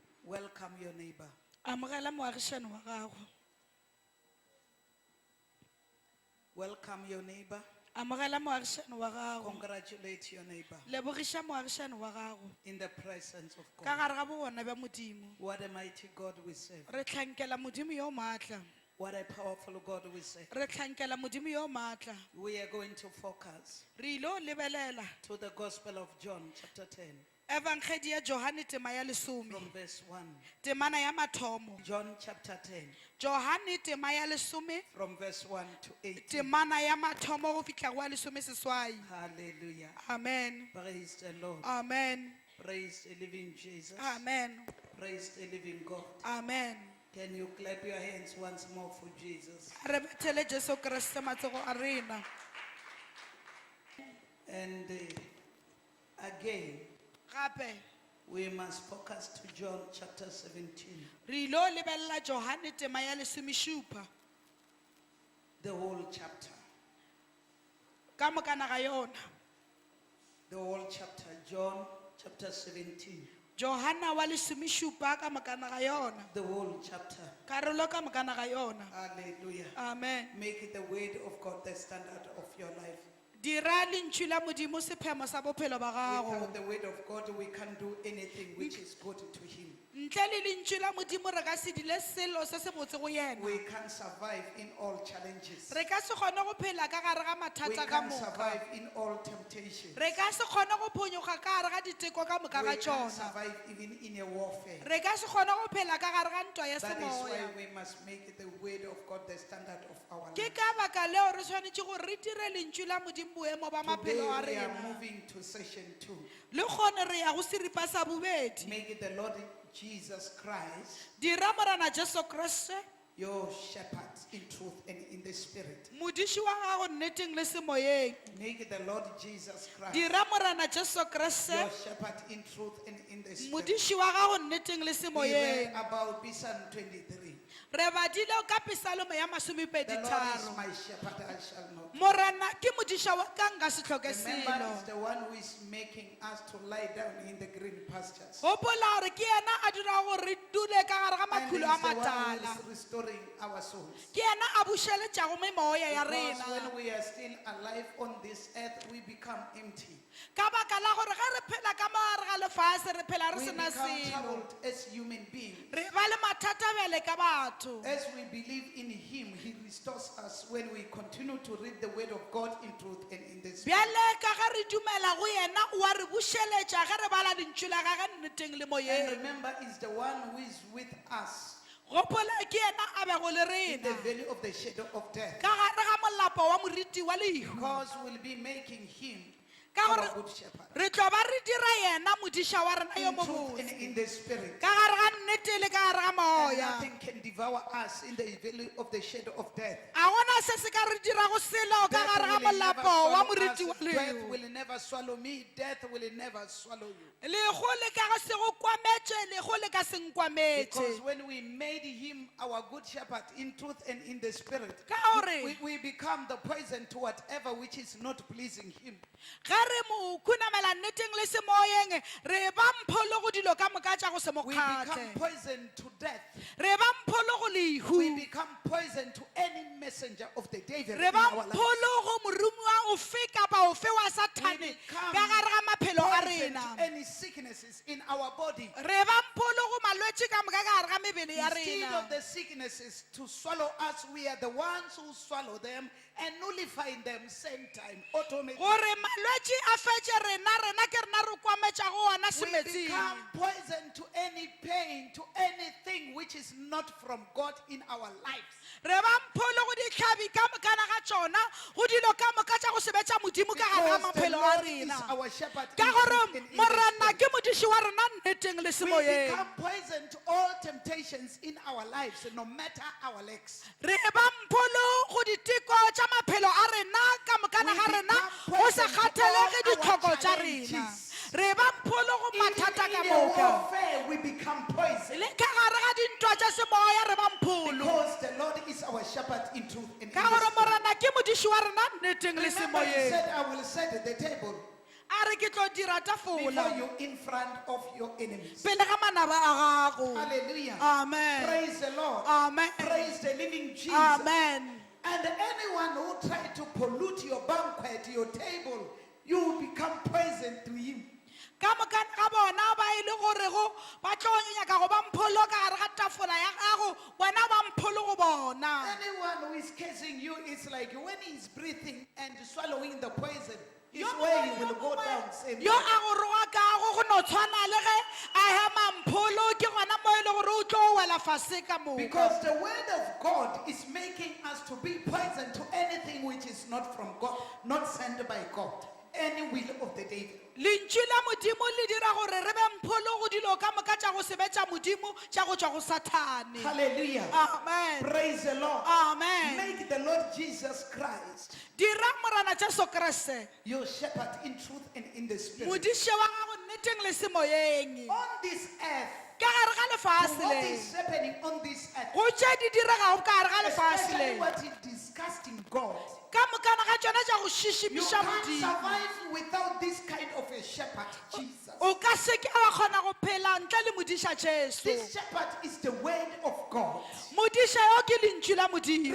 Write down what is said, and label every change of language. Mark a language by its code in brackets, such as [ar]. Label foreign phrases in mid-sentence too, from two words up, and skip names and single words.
[en] Welcome your neighbor. [nso] Amogela moagisane wa gago. [en] Welcome your neighbor. [nso] Amogela moagisane wa gago. [en] Congratulate your neighbor [nso] Lebogisha moagisane wa gago. [en] in the presence of [nso] Ka [en] God. [nso] gare ga bogona bja Modimo. [en] What a mighty God we serve. [nso] Re tlhankela Modimo yo maatla. [en] What a powerful God we serve. [nso] Re tlhankela Modimo yo maatla. [en] We are going to focus [nso] Re ilo lebelela [en] to the Gospel of John, chapter 10, [nso] Evangeli ya Johane tema ya 10. [en] from verse 1. [nso] Temana ya mathomo. [en] John chapter 10, [nso] Johane tema ya 10. [en] from verse 1 to 18. [nso] Temana ya mathomo go fihla go a 10. [en] Hallelujah. Amen. Praise the Lord. Amen. Praise the living Jesus. Amen. Praise the living God. Amen. Can you clap your hands once more for Jesus? [nso] Re bethele Jesu Kriste matsogo a rena. [en] And again, [nso] Gape [en] we must focus to John chapter 17, [nso] re ilo lebelela Johane tema ya 17 [en] the whole chapter. [nso] ka mokana ga yona. [en] The whole chapter, John chapter 17, [nso] Johana wa 17 ka mokana ga yona. [en] the whole chapter. [nso] Karolo ka mokana ga yona. [en] Hallelujah. Amen. Make it the word of God the standard of your life. [nso] Dira lentšu la Modimo sephemo sa bophelo ba gago. [en] Without the word of God, we can't do anything which is good to Him. [nso] Ntle le lentšu la Modimo re ka se dile selo se se botse go yena. [en] We can't survive in all challenges. [nso] Re ka se kgone go phela ka gare ga [en] We [nso] mathata ka [en] can't [nso] moka. [en] survive in all temptations. [nso] Re ka se kgone go phonyoga ka gare ga diteko ka moka [en] We [nso] ga [en] can't [nso] tšona. [en] survive even in a warfare. [nso] Re ka se kgone go phela ka gare ga ntwa ya [en] That is why [nso] semoya. [en] we must make it the word of God the standard of our [nso] Ke [en] life. [nso] ka baka leo re tshwanetse gore re dire lentšu la Modimo boemo ba [en] Today [nso] maphelo a [en] we are [nso] rena. [en] moving to session 2. [nso] Le kgone re ya go seripa sa bobedi. [en] Make it the Lord Jesus Christ [nso] Dira morana Jesu Kriste [en] your shepherd in truth and in the spirit. [nso] modiši wa gago nneteng le semoyeng. [en] Make it the Lord Jesus Christ [nso] Dira morana Jesu Kriste [en] your shepherd in truth and in the spirit. [nso] modiši wa gago nneteng le [en] We [nso] semoyeng. [en] read about Psalm 23. [nso] Re badile ka Psalm ya The Lord is 23. [en] my shepherd, I shall not. [nso] Morana ke modiša wa ka nka se tlhoke [en] Remember, [nso] selo. [en] it's the one who is making us to lie down in the green pastures. [nso] Gopola gore ke yena a dira gore re dule ka gare ga [en] And [nso] makhulo [en] he's [nso] a [en] the one [nso] matala. [en] who is restoring our souls. [nso] Ke yena a bušeletšago memoya ya [en] Because [nso] rena. [en] when we are still alive on this earth, we become empty. [nso] Ka baka la gore ge re phela ka mogare ga lefase re phela re [en] We [nso] sena [en] become [nso] selo. [en] troubled as human beings. [nso] Re ba le mathata bjale ka batho. [en] As we believe in Him, He restores us when we continue to read the Word of God in truth and in the Spirit. [nso] Bjale ka ge re dumela go yena o a re bušeletša ge re bala dintšu la gage nneteng le [en] And [nso] moyeng. [en] remember, it's the one who is with us [nso] Gopola ke yena a bego le [en] in the [nso] rena [en] valley of the shadow of death. [nso] ka gare ga molapo wa moriti wa lehu. [en] Because we'll be making Him [nso] Ka [en] our [nso] gore [en] good shepherd [nso] re tlo ba re dira yena modiša wa rena yo [en] in truth and [nso] mobotse [en] in the Spirit. [nso] ka gare ga nnete le ka gare ga [en] And [nso] moya. [en] nothing can devour us in the valley of the shadow of death. [nso] A gona se se ka re dirago selo ka [en] Death [nso] gare ga [en] will never [nso] molapo wa [en] swallow us. [nso] moriti wa [en] Death [nso] lehu. [en] will never swallow me. Death will never swallow you. [nso] Lego le ka go se go kwametše lego le ka se [en] Because [nso] nkwametše. [en] when we made Him our good shepherd in truth and in the Spirit, [nso] Ka gore [en] we become the poison to whatever which is not pleasing Him. [nso] ge re mo khunamela nneteng le semoyeng re ba mpholo go dilo ka moka tša go se mo [en] We become [nso] kgatlhe. [en] poison to death. [nso] Re ba mpholo go [en] We [nso] lehu. [en] become poison to any messenger of the devil [nso] Re [en] in [nso] ba [en] our lives. [nso] mpholo go moromuwa ofe kapa ofe wa [en] We [nso] sathane [en] become [nso] ka gare ga maphelo a [en] poison [nso] rena. [en] to any sicknesses in our body. [nso] Re ba mpholo go malwetše ka moka ka gare ga mebele ya [en] Instead [nso] rena. [en] of the sicknesses to swallow us, we are the ones who swallow them and nullify them same time, automatically. [nso] Gore malwetše a fetše rena rena ke rena re kwametša go ona [en] We [nso] semetsing. [en] become poison to any pain, to anything which is not from God in our lives. [nso] Re ba mpholo go ditlhabi ka mokana ga tšona go dilo ka moka tša go sebetša modimo ka gare ga [en] Because the [nso] maphelo a [en] Lord is [nso] rena. [en] our shepherd. [nso] Ka [en] in [nso] gore [en] truth and in the [nso] morena [en] Spirit. [nso] ke modiši wa rena nneteng le [en] We [nso] semoyeng. [en] become poison to all temptations in our lives, no matter our legs. [nso] Re ba mpholo go diteko tša maphelo a rena ka mokana ga rena go se kgathelege ditlhoko tša rena. Re ba mpholo go mathata ka [en] In a [nso] moka. [en] warfare, we become poison. [nso] Le ka gare ga dintwa tša semoya re ba mpholo. [en] Because the Lord is our shepherd in truth and in [nso] Ka [en] the [nso] gore [en] Spirit. [nso] morena ke modiši wa rena nneteng le [en] Remember, He [nso] semoyeng. [en] said, I will set the table. [nso] a re ke tlo dira [en] before [nso] tafola [en] you in front of your enemies. [nso] pele ga manaba a gago. [en] Hallelujah. Amen. Praise the Lord. Amen. Praise the living Jesus. Amen. And anyone who try to pollute your banquet, your table, you will become poison to him. [nso] Ka mokana ga bona ba ile gore go ba tlo nyaka go ba mpholo ka gare ga tafola ya gago bona ba mpholo go bona. [en] Anyone who is cursing you, it's like when he's breathing and swallowing the poison, is [nso] Yo [en] where he [nso] mongwe [en] will [nso] le [en] go [nso] mongwe [en] down. Same [nso] yo [en] way. [nso] a go roga ka go go no tshwana le ge a hema mpholo ke gona mo ile gore o tlo wela fase ka moka. [en] Because the word of God is making us to be poison to anything which is not from God, not sent by God, any will of the devil. [nso] Lentšu la modimo le dira gore re be mpholo go dilo ka moka tša go sebetša modimo tša go tšwa go Sathane. [en] Hallelujah. Amen. Praise the Lord. Amen. Make the Lord Jesus Christ [nso] Dira morana Jesu Kriste [en] your shepherd in truth and in the spirit. [nso] modiše wa gago nneteng le semoyeng [en] On this earth, [nso] ka gare ga lefase [en] what [nso] le [en] is happening on this earth, [nso] go tše di diregago ka gare ga lefase [en] especially [nso] le [en] what is disgusting God, [nso] ka mokana ga tšona tša go [en] you [nso] šišimiša [en] can't [nso] modimo [en] survive without this kind of a shepherd, Jesus. [nso] o ka se ke wa kgona go phela ntle le modiša Jesu. [en] This shepherd is the word of God. [nso] Modiša yo ke lentšu la modimo.